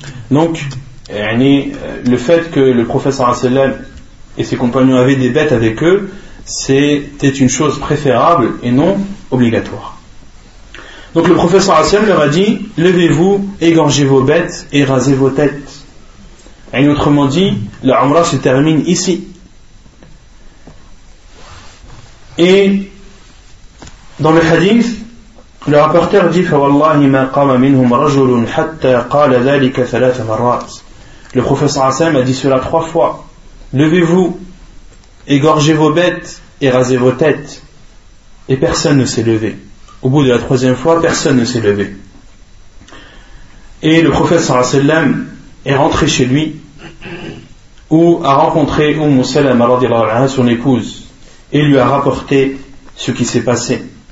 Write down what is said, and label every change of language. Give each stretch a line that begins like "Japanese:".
French: Donc yani, le fait que le prophète sallallahu alayhi wa sallam et ses compagnons avaient des bêtes avec eux, c'était une chose préférable et non obligatoire. Donc le prophète sallallahu alayhi wa sallam leur a dit: levez-vous, égorgez vos bêtes et rasez vos têtes. Et autrement dit, la Umra se termine ici. Et dans le hadith, le rapporteur dit:
Arabic: فَوَاللَّهِ مَا قَامَ مِنْهُمْ رَجُلٌ حَتَّى قَالَ ذَلِكَ ثَلَاثَ مَرَّاتٍ.
French: Le prophète sallallahu alayhi wa sallam a dit cela trois fois: levez-vous, égorgez vos bêtes et rasez vos têtes. Et personne ne s'est levé. Au bout de la troisième fois, personne ne s'est levé. Et le prophète sallallahu alayhi wa sallam est rentré chez lui, où a rencontré Umm Salam radhiyallahu anha, son épouse, et lui a rapporté ce qui s'est passé.